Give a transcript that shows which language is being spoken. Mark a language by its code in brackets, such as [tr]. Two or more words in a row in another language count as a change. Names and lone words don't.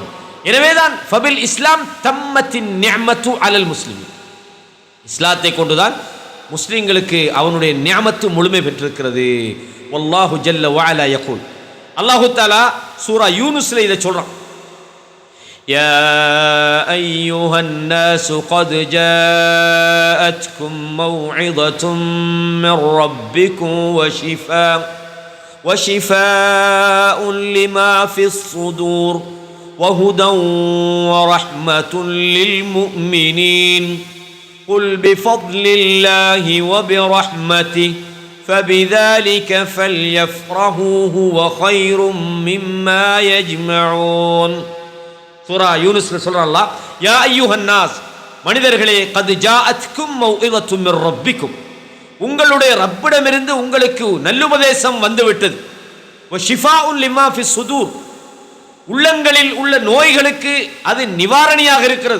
[ta] எனவே தான் [ar] فبالإسلام تمت النعمة على المسلم, [ta] இஸ்லாத்தை கொண்டுதான் முஸ்லிம்களுக்கு அவனுடைய நியமத்து முழுமை பெற்றிருக்கிறது. [ar] والله جل وعلا يقول, [ta] அல்லாஹு தஆலா சூரா யூனுஸ்ல இதை சொல்றான். [ar] يا أيها الناس قد جاءتكم موعظة من ربكم وشفاء لما في الصدور وهدى ورحمة للمؤمنين قل بفضل الله وبرحمته فبذلك فليفرحوا هو خير مما يجمعون. [ta] சூரா யூனுஸ்ல சொல்றான் அல்லாஹ், [ar] يا أيها الناس, [ta] மனிதர்களே, [ar] قد جاءتكم موعظة من ربكم, [ta] உங்களுடைய ரப்பிடமிருந்து உங்களுக்கு நல்லுபதேசம் வந்துவிட்டது. [ar] وشفاء لما في الصدور, [ta] உள்ளங்களில் உள்ள நோய்களுக்கு அது நிவாரணியாக இருக்கிறது.